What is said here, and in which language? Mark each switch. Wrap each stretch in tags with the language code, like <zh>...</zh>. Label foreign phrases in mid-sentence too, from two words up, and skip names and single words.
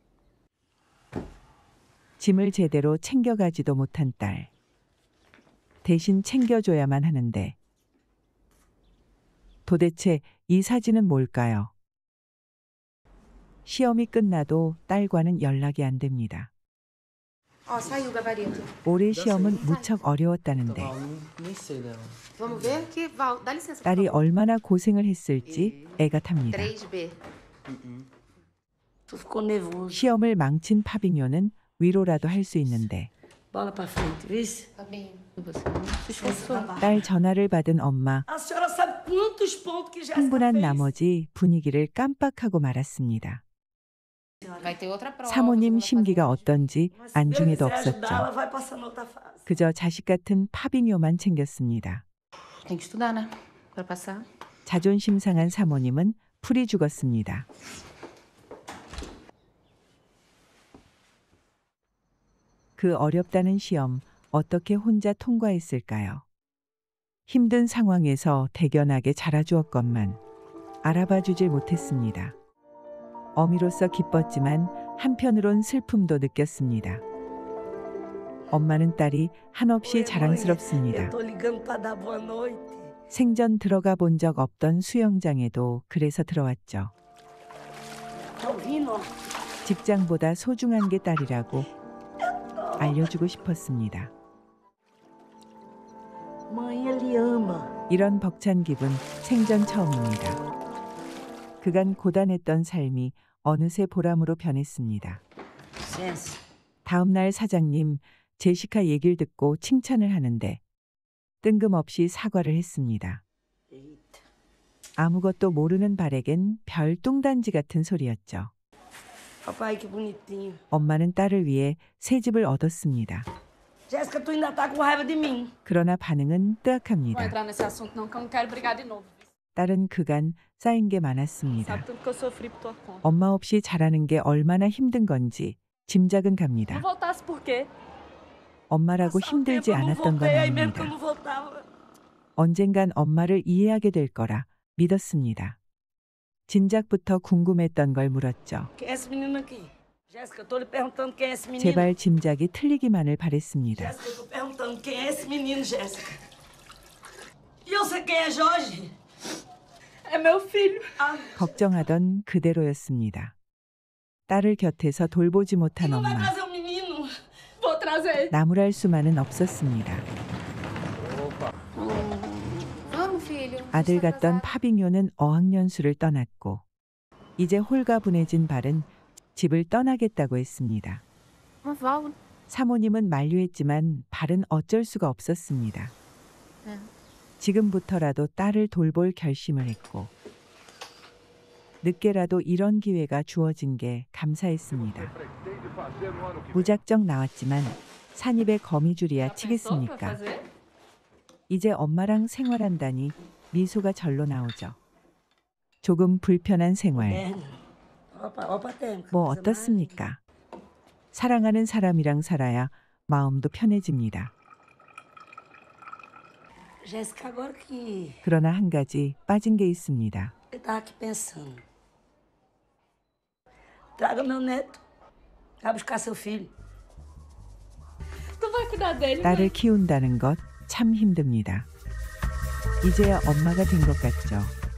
<ko>짐을 제대로 챙겨가지도 못한 딸. 대신 챙겨줘야만 하는데 도대체 이 사진은 뭘까요? 시험이 끝나도 딸과는 연락이 안 됩니다.</ko> <pt>Ó, saiu o gabarito.</pt> <ko>올해 시험은 무척 어려웠다는데</ko> <pt>Vamos ver aqui, Val, dá licença.</pt> <ko>딸이 얼마나 고생을 했을지 애가 탑니다.</ko> <pt>3B. Tu ficou nervoso.</pt> <ko>시험을 망친 파빙요는 위로라도 할 수 있는데</ko> <pt>Bola pra frente, vice? Fabinho, você não se esforçou.</pt> <ko>딸 전화를 받은 엄마</ko> <pt>A senhora sabe quantos pontos que Jéssica</pt> <ko>흥분한</ko> <pt>fez?</pt> <ko>나머지 분위기를 깜빡하고 말았습니다.</ko> <pt>Vai ter outra prova.</pt> <ko>사모님 심기가 어떤지</ko> <pt>Mas se Deus</pt> <ko>안중에도</ko> <pt>quiser ajudar, ela</pt> <ko>없었죠.</ko> <pt>vai passar na outra fase.</pt> <ko>그저 자식 같은 파빙요만 챙겼습니다.</ko> <pt>Tem que estudar, né? Para passar.</pt> <ko>자존심 상한 사모님은 풀이 죽었습니다. 그 어렵다는 시험 어떻게 혼자 통과했을까요? 힘든 상황에서 대견하게 자라주었건만 알아봐주질 못했습니다. 어미로서 기뻤지만 한편으론 슬픔도 느꼈습니다. 엄마는 딸이 한없이 자랑스럽습니다.</ko> <pt>Eu tô ligando pra dar boa noite.</pt> <ko>생전 들어가 본 적 없던 수영장에도 그래서 들어왔죠.</ko> <pt>Tá ouvindo?</pt> <ko>직장보다 소중한 게 딸이라고 알려주고 싶었습니다.</ko> <pt>Mãe, ele ama.</pt> <ko>이런 벅찬 기분 생전 처음입니다. 그간 고단했던 삶이 어느새 보람으로 변했습니다.</ko> <pt>Licença.</pt> <ko>다음 날 사장님 제시카 얘기를 듣고 칭찬을 하는데 뜬금없이 사과를 했습니다.</ko> <pt>Eita.</pt> <ko>아무것도 모르는 발에겐 별 뚱단지 같은 소리였죠.</ko> <pt>Papai, que bonitinho.</pt> <ko>엄마는 딸을 위해 새 집을 얻었습니다.</ko> <pt>Jéssica, tu ainda tá com raiva de mim.</pt> <ko>그러나 반응은</ko> <pt>Vou</pt> <ko>뜨악합니다.</ko> <pt>entrar nesse assunto não, que eu não quero brigar de novo.</pt> <ko>딸은 그간 쌓인 게 많았습니다.</ko> <pt>Sabe tudo que eu sofri por tua conta.</pt> <ko>엄마 없이 자라는 게 얼마나 힘든 건지 짐작은 갑니다.</ko> <pt>Não voltasse por quê?</pt> <ko>엄마라고 힘들지 않았던 건</ko> <pt>aí mesmo que eu</pt> <ko>아닙니다.</ko> <pt>não voltava.</pt> <ko>언젠간 엄마를 이해하게 될 거라 믿었습니다. 진작부터 궁금했던 걸 물었죠.</ko> <pt>Quem é esse menino aqui? Jéssica, eu tô lhe perguntando quem é esse menino.</pt> <ko>제발 짐작이 틀리기만을 바랬습니다.</ko> <pt>Jéssica, eu tô perguntando quem é esse menino, Jéssica. E eu sei quem é Jorge? É meu filho. Ah,</pt> <ko>걱정하던 그대로였습니다. 딸을 곁에서 돌보지 못한</ko> <pt>não vai</pt> <ko>엄마.</ko> <pt>trazer o menino? Vou trazer.</pt> <ko>나무랄 수만은 없었습니다.</ko> <pt>Vamos, filho.</pt> <ko>아들 같던 파빙요는 어학연수를 떠났고 이제 홀가분해진 발은 집을 떠나겠다고 했습니다.</ko> <pt>Val.</pt> <ko>사모님은 만류했지만 발은 어쩔 수가 없었습니다. 네. 지금부터라도 딸을 돌볼 결심을 했고 늦게라도 이런 기회가 주어진 게 감사했습니다. 무작정 나왔지만 산입에 거미줄이야 치겠습니까? 이제 엄마랑 생활한다니 미소가 절로 나오죠. 조금 불편한 생활.</ko> <pt>Terno. Opa, terno.</pt> <ko>뭐 어떻습니까? 사랑하는 사람이랑 살아야 마음도 편해집니다.</ko> <pt>Jéssica, agora que</pt> <ko>그러나 한 가지 빠진 게 있습니다.</ko> <pt>eu tava aqui pensando. Traga meu neto. Vai buscar seu filho. Tu vai cuidar dele?</pt> <ko>딸을 키운다는 것 참 힘듭니다. 이제야 엄마가 된 것 같죠.</ko>